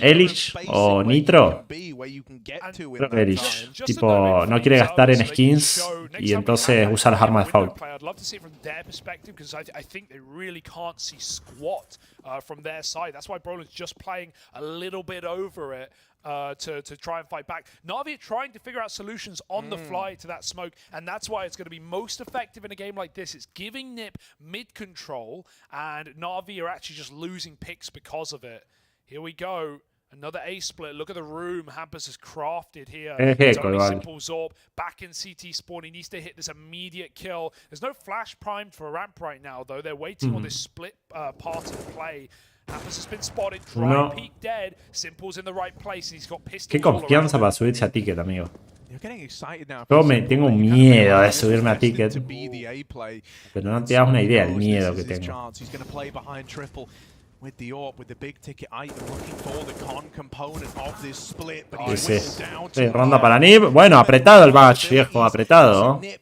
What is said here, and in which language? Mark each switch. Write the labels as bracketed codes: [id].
[es] Elish o Nitro. Creo que Elish. Tipo, no quiere gastar en skins y entonces usa las armas de foul. [en] To try and fight back. Navi are trying to figure out solutions on the fly to that smoke, and that's why it's going to be most effective in a game like this. It's giving Nip mid control, and Navi are actually just losing picks because of it. Here we go. Another A split. Look at the room Hampus has crafted here. It's only Simple Zorb back in CT spawn. He needs to hit this immediate kill. There's no flash primed for a ramp right now, though. They're waiting on this split part of the play. Hampus has been spotted, dry peak dead. Simple's in the right place, and he's got pistols. [es] Qué confianza para subirse a ticket, amigo. Yo tengo miedo de subirme a ticket. Pero no te das una idea del miedo que tengo. [en] With the AWP, with the big ticket item, looking for the con component of this split, but [es] sí. Ronda para Nip. Bueno, apretado el match, viejo, apretado.